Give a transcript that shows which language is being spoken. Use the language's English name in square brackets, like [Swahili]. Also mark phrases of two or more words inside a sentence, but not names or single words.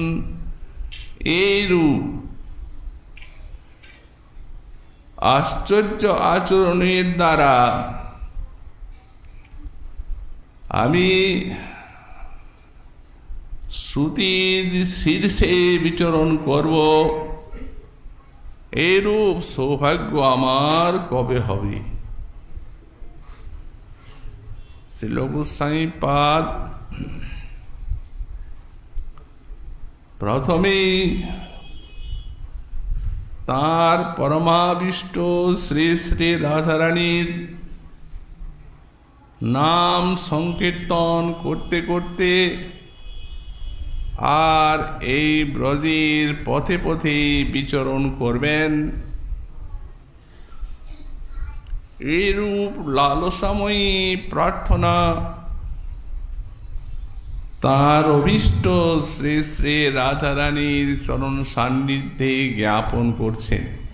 [Bangla] এরূপ আশ্চর্য আচরণের দ্বারা আমি শ্রুতির শীর্ষে বিচরণ করব। এরূপ সৌভাগ্য আমার কবে হবে? শ্রীল গোসাই পাদ প্রথমে তার পরমাবিষ্ট শ্রী শ্রী রাধা রানীর নাম সংকীর্তন করতে করতে আর এই ব্রজের পথে পথে বিচরণ করবেন। এইরূপ লালসাময়ী প্রার্থনা তার অভিষ্ট শ্রী শ্রী রাধা রানীর চরণ সান্নিধ্যে জ্ঞাপন করছেন।